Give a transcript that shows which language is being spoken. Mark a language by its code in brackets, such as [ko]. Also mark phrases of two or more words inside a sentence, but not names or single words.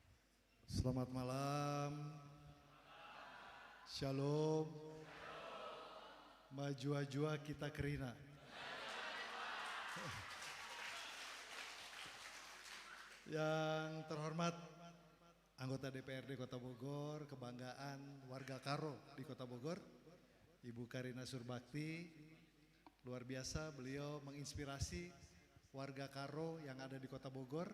[id] Selamat malam. [btx] Shalom. Majua-jua kita kerina. [id] Yang terhormat anggota DPRD Kota Bogor, kebanggaan warga Karo di Kota Bogor, Ibu Karina Surbakti, luar biasa beliau menginspirasi warga Karo yang ada di Kota Bogor.